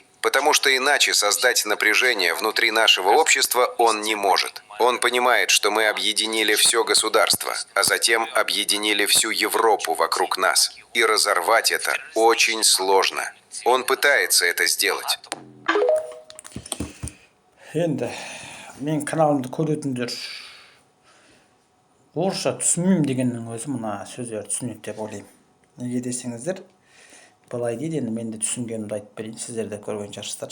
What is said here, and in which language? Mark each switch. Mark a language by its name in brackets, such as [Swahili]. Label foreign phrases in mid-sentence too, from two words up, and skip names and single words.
[Russian] Потому что иначе создать напряжение внутри нашего общества он не может. Он понимает, что мы объединили все государство, а затем объединили всю Европу вокруг нас. И разорвать это очень сложно. Он пытается это сделать. [Kazakh] Енді мен каналымды көретіндер орысша түсінмеймін дегеннің өзі мына сөздер түсінеді деп ойлаймын. Неге десеңіздер, былай дейді, енді мен де түсінгенімді айтып берейін, сіздер де көрген шығарсыздар.